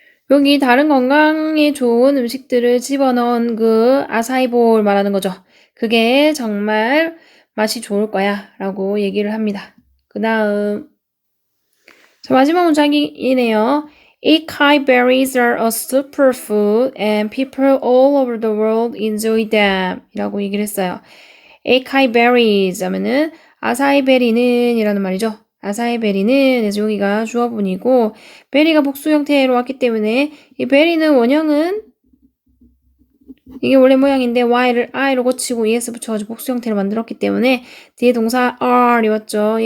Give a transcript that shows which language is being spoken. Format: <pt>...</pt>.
<ko>여기 다른 건강에 좋은 음식들을 집어넣은 그 아사이볼 말하는 거죠. 그게 정말 맛이 좋을 거야 라고 얘기를 합니다. 그 다음 자 마지막 문장이네요.</ko> <en>Acai berries are a superfood and people all over the world enjoy them</en> <ko>이라고 얘기를 했어요. Acai berries 하면은 아사이베리는 이라는 말이죠. 아사이베리는 그래서 여기가 주어분이고 베리가 복수 형태로 왔기 때문에 이 베리는 원형은 이게 원래 모양인데 y를 i로 고치고 es 붙여가지고 복수 형태로 만들었기 때문에 뒤에 동사 are이 왔죠.</ko>